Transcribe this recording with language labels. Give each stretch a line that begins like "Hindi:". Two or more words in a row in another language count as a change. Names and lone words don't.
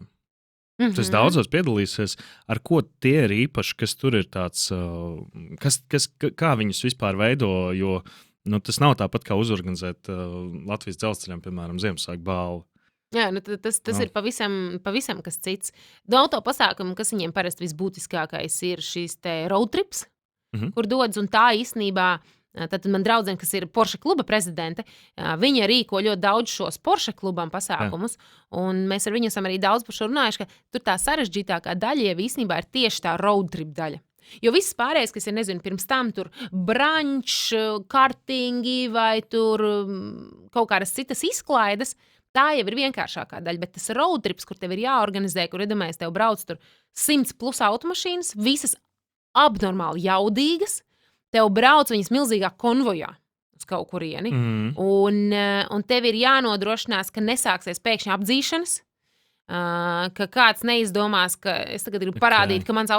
Latvian: Tu esi daudzos piedalīsies, ar ko tie ir īpaši, kas tur ir tāds, kā viņus vispār veido, jo tas nav tāpat kā uzorganizēt Latvijas dzelzceļam, piemēram, Ziemassvētku balvu. Jā, tas ir pavisam kas cits. Auto pasākumu, kas viņiem parasti visbūtiskākais ir šīs te
English: road trips,
Latvian: kur dodas, un tā īstenībā. Tad man draudzene, kas ir Porsche kluba prezidente, viņa rīko ļoti daudz šos Porsche klubam pasākumus, un mēs ar viņu esam arī daudz par šo runājuši, ka tur tā sarežģītākā daļa jau īstenībā ir tieši tā
English: road trip
Latvian: daļa. Jo viss pārējais, kas ir, nezinu, pirms tam tur brunch, kartingi vai tur kaut kādas citas izklaides, tā jau ir vienkāršākā daļa, bet tas
English: road trips,
Latvian: kur tev ir jāorganizē, kur iedomājies tev brauc tur 100+ automašīnas, visas abnormāli jaudīgas, tev brauc viņas milzīgā konvojā uz kaut kurieni, un tev ir jānodrošinās, ka nesāksies pēkšņi apdzīšanas, ka kāds neizdomās, ka es tagad gribu parādīt, ka mans